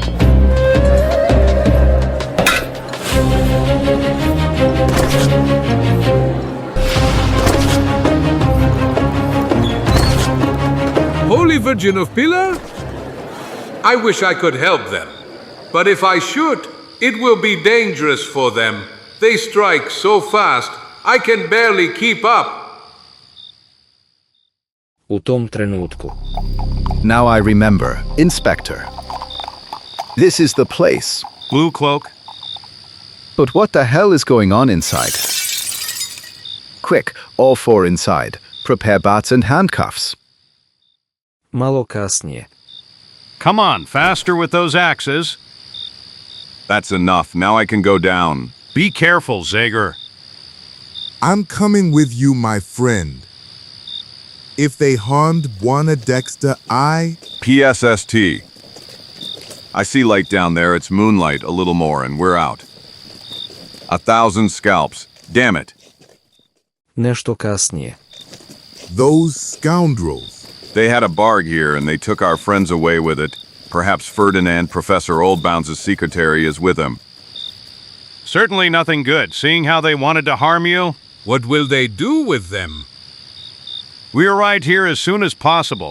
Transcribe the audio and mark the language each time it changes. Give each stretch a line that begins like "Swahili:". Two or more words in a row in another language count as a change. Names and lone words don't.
English: Holy Virgin of Pilar? I wish I could help them. But if I should, It will be dangerous for them. They strike so fast, I can barely keep up.
Croatian: U tom trenutku.
English: Now I remember, Inspector. This is the place. Blue cloak. But what the hell is going on inside? Quick, all four inside. Prepare bats and handcuffs.
Croatian: Malo kasnije.
English: Come on, faster with those axes. That's enough. Now I can go down. Be careful, Zagor. I'm coming with you, my friend. If they harmed Buana Dexter, PSST. I see light down there. It's moonlight, a little more, and we're out. 1,000 scalps. Damn it.
Croatian: Nešto kasnije.
English: Those scoundrels. They had a barg here, and they took our friends away with it. Perhaps Ferdinand, Professor Oldbounds' secretary, is with him. Certainly nothing good, seeing how they wanted to harm you. What will they do with them? We arrived here as soon as possible.